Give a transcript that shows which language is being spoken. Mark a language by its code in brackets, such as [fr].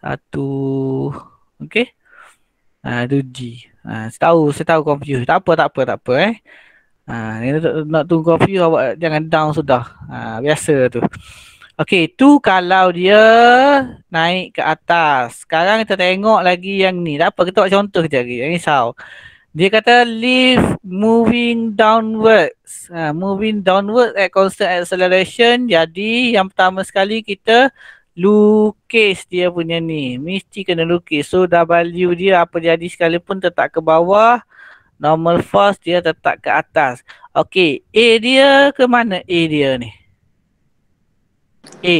[ms] Satu. Okey. Itu G. Saya tahu confuse. Tak apa eh. Ni nak tunggu confuse awak jangan down sudah. Biasa tu. Okey, tu kalau dia naik ke atas. Sekarang kita tengok lagi yang ni. Tak apa, kita buat contoh je lagi. Jangan risau. Dia kata [en] leave moving downwards. Moving downwards at constant acceleration. [ms] Jadi yang pertama sekali kita lukis dia punya ni. Mesti kena lukis. So W dia apa jadi sekalipun tetap ke bawah. Normal force dia tetap ke atas. Okey, A dia ke mana A dia ni? A